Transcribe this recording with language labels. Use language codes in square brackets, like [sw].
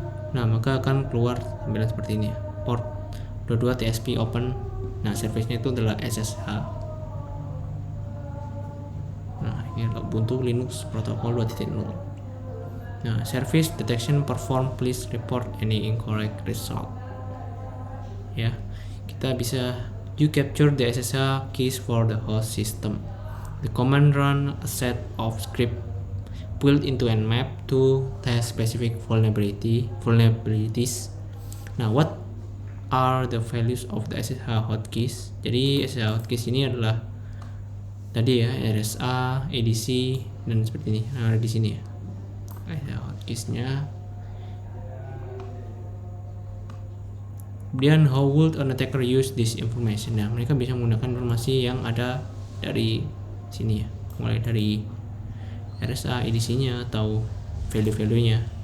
[id] Nah, maka akan keluar tampilan seperti ini ya. [en] Port 22 TSP open. [id] Nah, service-nya itu adalah SSH. Nah, ini adalah Ubuntu Linux Protocol 2.0. [en] Nah, service detection perform, please report any incorrect result. [id] Ya, kita bisa [en] you capture the SSH keys for the host system. The command run a set of script built into Nmap to test specific vulnerabilities. Now, what are the values of the SSH hotkeys? [id] Jadi SSH hotkeys ini adalah tadi ya, RSA, ADC, dan seperti ini. Nah, ada di sini ya. SSH hotkeysnya. Kemudian [en] how would an attacker use this information? [id] Nah, mereka bisa menggunakan informasi yang ada dari sini ya, mulai dari RSA, ADC-nya atau value-value-nya.